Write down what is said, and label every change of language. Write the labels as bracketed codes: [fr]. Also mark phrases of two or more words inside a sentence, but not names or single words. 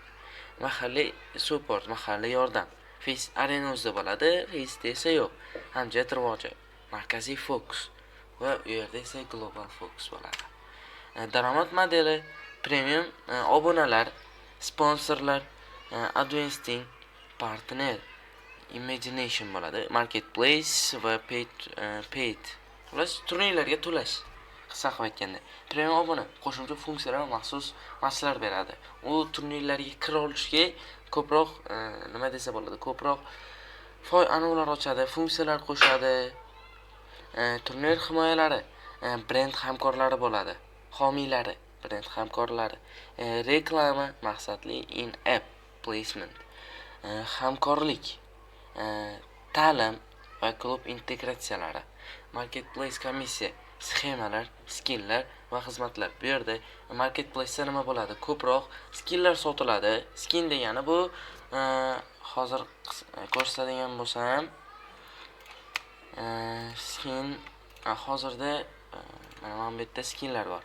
[uz] Mahalliy support, mahalliy yordam Faceit Arena.uzda bo'ladi, Faceit esa yo'q. Hamjiyat rivoji, markaziy fokus va u yerda esa global fokus bo'ladi. Daromad modeli premium obunalar, sponsorlar, [en] advancing, partner, imagination [uz] bo'ladi, marketplace va paid. Xullas, turnirlarga to'lash. Qisqa qilib aytganda, premium obuna qo'shimcha funksiyalar va maxsus matchlar beradi. U turnirlarga kira olishga ko'proq nima desa bo'ladi, ko'proq anavlar ochadi, funksiyalar qo'shadi. Turnir himoyalari, brend hamkorlari bo'ladi, homiylari, brend hamkorlari, reklama, maqsadli [en] in-app placement, [uz] hamkorlik, ta'lim va klub integratsiyalari, marketplace komissiya, sxemalar, skilllar va xizmatlar. Bu yerda marketplace'da nima bo'ladi? Ko'proq skilllar sotiladi. Skin degani bu hozir ko'rsatadigan bo'lsam, skin hozirda Mana bu yerda skinlar bor.